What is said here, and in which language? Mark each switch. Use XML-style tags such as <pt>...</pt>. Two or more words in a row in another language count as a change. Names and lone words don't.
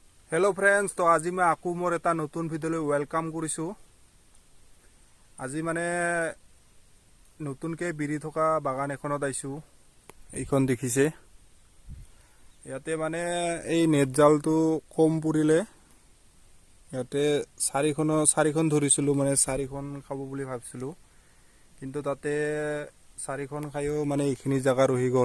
<en>Hello friends,</en> <as>তো আজি মই আকৌ মোৰ এটা নতুন ভিডিঅ' ৱেলকাম কৰিছোঁ। আজি মানে নতুনকে বিৰি থকা বাগান এখনত আইছো। এইখন দেখিছে, ইয়াতে মানে এই নেট জালটো কম পৰিলে ইয়াতে চাৰিখন ধৰিছিলো, মানে চাৰিখন খাব বুলি ভাবিছিলো, কিন্তু তাতে চাৰিখন খাইও মানে এইখিনি জায়গা ৰহি গ'ল।</as>